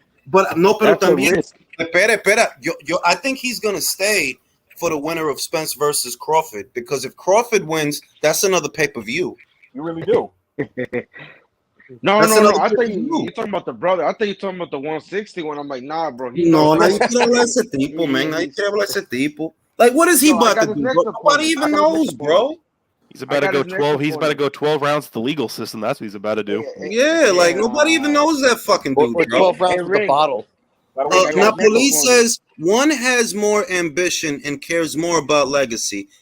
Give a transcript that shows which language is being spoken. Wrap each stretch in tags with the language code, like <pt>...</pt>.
<en>But no,</en> <es>pero también. Espera.</es> <en>I think he's gonna stay for the winner of Spence versus Crawford because if Crawford wins, that's another pay-per-view. You really do. No. I thought you're talking about the brother. I thought you're talking about the 160 one. I'm like, nah, bro.</en> <es>No, nadie quiere hablar ese tipo, man. Nadie quiere hablar ese tipo.</es> <en>Like, what is he about to do? Nobody even knows, bro. He's about to go 12. He's about to go 12 rounds to the legal system. That's what he's about to do. Yeah, like nobody even knows that fucking dude, bro. 12 rounds with the bottle. Napoli says one has more ambition and cares more about legacy.</en>